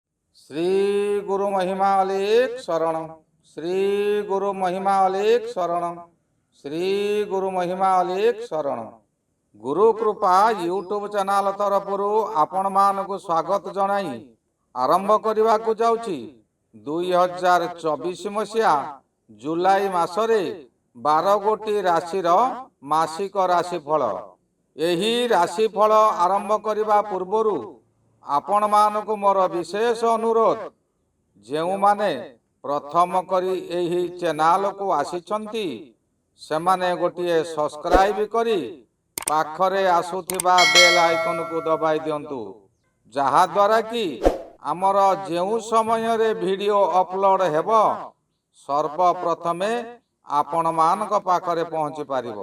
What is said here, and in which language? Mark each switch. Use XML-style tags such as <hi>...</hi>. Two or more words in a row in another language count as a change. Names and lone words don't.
<or>ଶ୍ରୀ ଗୁରୁ ମହିମା ଅଲେଖ ଶରଣ। ଶ୍ରୀ ଗୁରୁ ମହିମା ଅଲେଖ ଶରଣ। ଶ୍ରୀ ଗୁରୁ ମହିମା ଅଲେଖ ଶରଣ। ଗୁରୁ କୃପା ୟୁଟ୍ୟୁବ ଚ୍ୟାନେଲ ତରଫରୁ ଆପଣ ମାନଙ୍କୁ ସ୍ୱାଗତ ଜଣାଇ ଆରମ୍ଭ କରନେ କୁ ଯାଉଛି 2024 ମସିହା ଜୁଲାଇ ମାସରେ 12 ଗୋଟି ରାଶି ମାସିକ ରାଶିଫଳ। ଏହି ରାଶିଫଳ ଆରମ୍ଭ କରନେ ପୂର୍ବରୁ ଆପଣ ମାନଙ୍କୁ ମୋର ବିଶେଷ ଅନୁରୋଧ, ଯେଉଁ ମାନେ ପ୍ରଥମ କରି ଏହି ଚ୍ୟାନେଲ କୁ ଆସିଛନ୍ତି ସେମାନେ ଗୋଟିଏ ସବସ୍କ୍ରାଇବ କରି ପାଖରେ ଆସୁଥିବା ବେଲ ଆଇକନ କୁ ଦବାଇ ଦିଅନ୍ତୁ, ଯାହା ଦ୍ୱାରା କି ଆମର ଯେଉଁ ସମୟ ରେ ଭିଡିଓ ଅପଲୋଡ ହେବ ସର୍ବପ୍ରଥମେ ଆପଣ ମାନଙ୍କ ପାଖରେ ପହଞ୍ଚି ପାରିବ।</or>